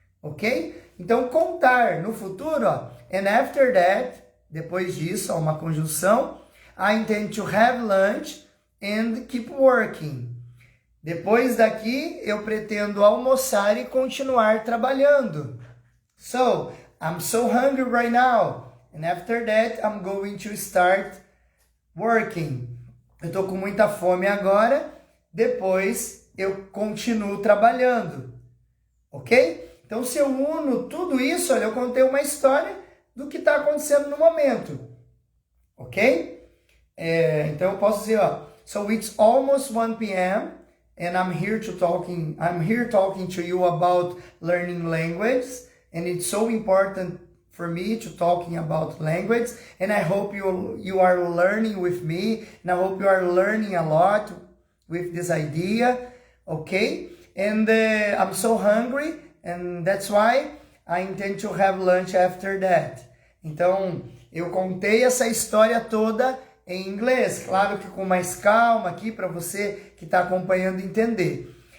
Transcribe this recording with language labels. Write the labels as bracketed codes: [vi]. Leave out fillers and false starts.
[pt] Ok? Então, contar no futuro, ó, [en] and after that, [pt] depois disso, ó, uma conjunção, [en] I intend to have lunch and keep working. [pt] Depois daqui, eu pretendo almoçar e continuar trabalhando. [en] So, I'm so hungry right now. And after that, I'm going to start working. [pt] Eu tô com muita fome agora. Depois, eu continuo trabalhando. Ok? Então, se eu uno tudo isso, olha, eu contei uma história do que está acontecendo no momento. Ok? Então, eu posso dizer, ó, [en] so it's almost 1 p.m. and I'm here talking to you about learning language, and it's so important for me to talking about language, and I hope you are learning with me, and I hope you are learning a lot with this idea, okay? And I'm so hungry, and that's why I intend to have lunch after that. [pt] Então, eu contei essa história toda em inglês, claro que com mais calma aqui para você que está acompanhando entender.